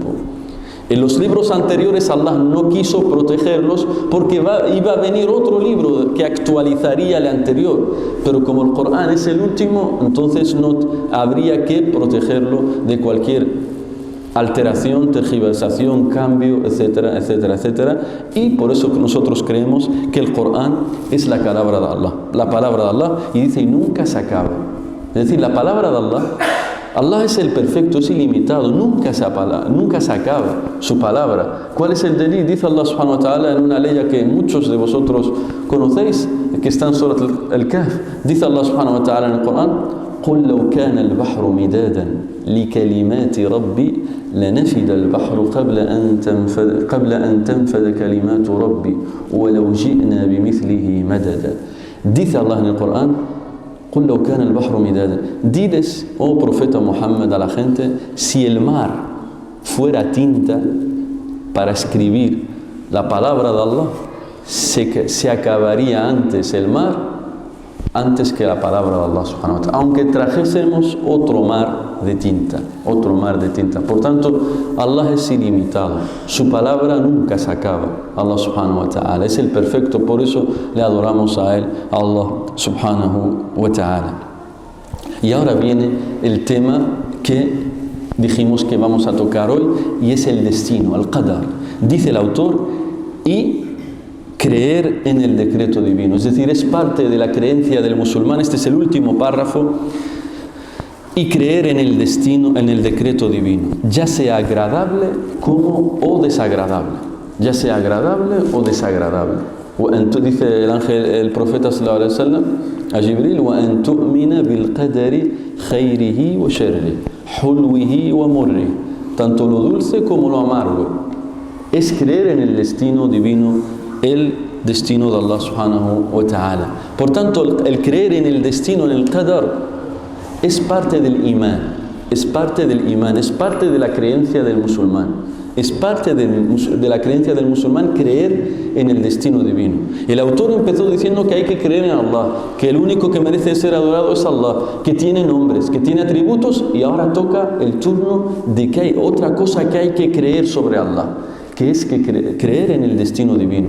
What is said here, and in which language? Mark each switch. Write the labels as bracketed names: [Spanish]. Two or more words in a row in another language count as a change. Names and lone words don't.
[Spanish] En los libros anteriores Allah no quiso protegerlos porque iba a venir otro libro que actualizaría el anterior, pero como el Corán es el último, entonces no habría que protegerlo de cualquier alteración, tergiversación, cambio, etcétera, etcétera, etcétera. Y por eso nosotros creemos que el Corán es la palabra de Allah. La palabra de Allah, y dice, y nunca se acaba. Es decir, la palabra de Allah, Allah es el perfecto, es ilimitado, nunca se acaba su palabra. ¿Cuál es el delil? Dice Allah [Arabic] سبحانه وتعالى [Spanish] en una ley que muchos de vosotros conocéis, que está en Surat al-Kahf. Dice Allah [Arabic] سبحانه وتعالى [Spanish] en el Corán, [Arabic] قل لو كان البحر مدادا لكلمات ربي لنفد البحر قبل أن تنفد كلمات ربي ولو جئنا بمثله مددا. [Spanish] Dice Allah en el Corán, [Arabic] قل لو كان البحر مدادا. [Spanish] Diles, oh profeta Muhammad, a la gente, si el mar fuera tinta para escribir la palabra de Allah, se acabaría antes el mar, antes que la palabra de Allah [Arabic] سبحانه وتعالى, [Spanish] aunque trajésemos otro mar de tinta. Por tanto, Allah es ilimitado, su palabra nunca se acaba. Allah [Arabic] سبحانه وتعالى [Spanish] es el perfecto, por eso le adoramos a él, a Allah [Arabic] سبحانه وتعالى. [Spanish] Y ahora viene el tema que dijimos que vamos a tocar hoy, y es el destino, el qadar. Dice el autor, y creer en el decreto divino, es decir, es parte de la creencia del musulmán. Este es el último párrafo. Y creer en el destino, en el decreto divino, ya sea agradable o desagradable, ya sea agradable o desagradable. Dice el ángel, el profeta [Arabic] صلى الله عليه وسلم [Spanish] a Jibril, [Arabic] وَأَن تُؤْمِنَ بِالْقَدَرِ خَيْرِهِ وَشَرِّهِ حُلْوِهِ وَمُرِّهِ. [Spanish] Tanto lo dulce como lo amargo. Es creer en el destino divino, el destino de Allah [Arabic] سبحانه وتعالى. [Spanish] Por tanto, el creer en el destino, en el qadar, es parte del imán, es parte de la creencia del musulmán, es parte de la creencia del musulmán creer en el destino divino. El autor empezó diciendo que hay que creer en Allah, que el único que merece ser adorado es Allah, que tiene nombres, que tiene atributos, y ahora toca el turno de que hay otra cosa que hay que creer sobre Allah, que es que creer en el destino divino.